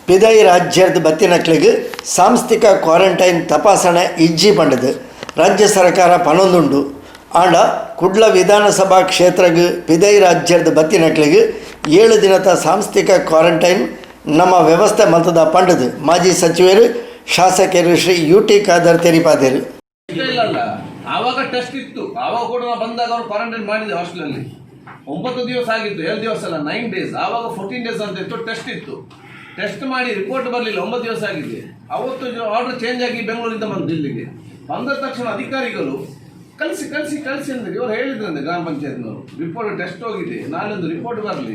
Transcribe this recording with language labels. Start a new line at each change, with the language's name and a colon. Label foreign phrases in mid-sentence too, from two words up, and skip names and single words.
Tulu: ಪಿದೈ ರಾಜ್ಯದ ಬತ್ತಿನಕ್ಲಿಗೆ ಸಾಂಸ್ಥಿಕ ಕ್ವಾರಂಟೈನ್ ತಪಾಸಣೆ ಇಜ್ಜಿ ಪಂಡದು ರಾಜ್ಯ ಸರ್ಕಾರ ಪನೊಂದುಂಡು ಆಂಡ ಕುಡ್ಲ ವಿಧಾನಸಭಾ ಕ್ಷೇತ್ರಗೆ ಪಿದೈ ರಾಜ್ಯದ ಬತ್ತಿನಕ್ಲಿಗೆ 7 ದಿನದ ಸಾಂಸ್ಥಿಕ ಕ್ವಾರಂಟೈನ್ ನಮ್ಮ ವ್ಯವಸ್ಥೆ ಮಲ್ತದ ಪಂಡದು ಮಾಜಿ ಸಚಿವರು ಶಾಸಕರು ಶ್ರೀ ಯುಟಿ ಖಾದರ್ ತೆರಿಪಾದರು.
Kannada: ಆವಾಗ ಟೆಸ್ಟ್ ಇತ್ತು, ಆವಾಗ ಕೂಡ ನಾವು ಬಂದಾಗ ಅವರು ಕ್ವಾರಂಟೈನ್ ಮಾಡಿದ್ವಿ ಹಾಸ್ಟೆಲಲ್ಲಿ 9 ದಿವಸ ಆಗಿತ್ತು, 7 ದಿವಸ ಅಲ್ಲ 9 ಡೇಸ್. ಆವಾಗ 14 ಡೇಸ್ ಅಂತ ಇತ್ತು, ಟೆಸ್ಟ್ ಇತ್ತು. ಟೆಸ್ಟ್ ಮಾಡಿ ರಿಪೋರ್ಟ್ ಬರಲಿಲ್ಲ, 9 ದಿವಸ ಆಗಿದೆ. ಅವತ್ತು
English: order change
Kannada: ಆಗಿ ಬೆಂಗಳೂರಿಂದ ಬಂದು ಇಲ್ಲಿಗೆ ಬಂದ ತಕ್ಷಣ ಅಧಿಕಾರಿಗಳು ಕಳಿಸಿ ಅಂದ್ರೆ ಇವರು ಹೇಳಿದ್ರಂತೆ ಗ್ರಾಮ ಪಂಚಾಯತ್ನವರು
English: report test
Kannada: ಹೋಗಿದೆ, ನಾಳೊಂದು ರಿಪೋರ್ಟ್ ಬರಲಿ.